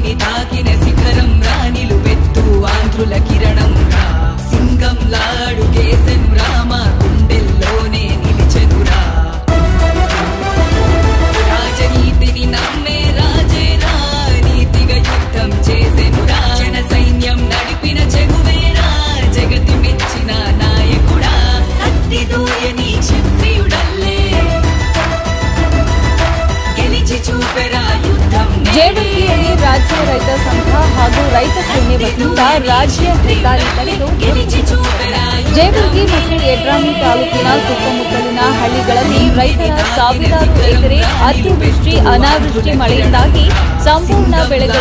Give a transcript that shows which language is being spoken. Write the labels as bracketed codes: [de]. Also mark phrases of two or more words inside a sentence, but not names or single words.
[te] తాకిన శిఖరం రా నిలువెత్తు ఆంధ్రుల కిరణం రా సింగం లాడు కేసెను రామ గుండెల్లోనే నిలిచెనురా రాజనీతిని నమ్మే రాజేరా నీతిగా యుద్ధం చేసెనురా జన సైన్యం నడిపిన చెగువేరా జగతి మెచ్చిన నాయకుడా అత్తి దూయని క్షత్రియుడల్లే గెలిచి చూపెరా యుద్ధం [kn] ಜೇವರ್ಗಿಯಲ್ಲಿ ರಾಜ್ಯ ರೈತ ಸಂಘ ಹಾಗೂ ರೈತ ಸೇನೆ ವತಿಯಿಂದ ರಾಜ್ಯ ಹೆದ್ದಾರಿ ತಡೆದು ಜೇವರ್ಗಿ ಮತ್ತು ಯಡ್ರಾಮಿ ತಾಲೂಕಿನ ಸುತ್ತಮುತ್ತಲಿನ ಹಳ್ಳಿಗಳಲ್ಲಿ ರೈತರ ಸಾವಿರಾರು ಎಕರೆ ಅತಿವೃಷ್ಟಿ ಅನಾವೃಷ್ಟಿ ಮಳೆಯಿಂದಾಗಿ ಸಂಪೂರ್ಣ ಬೆಳೆಗಳು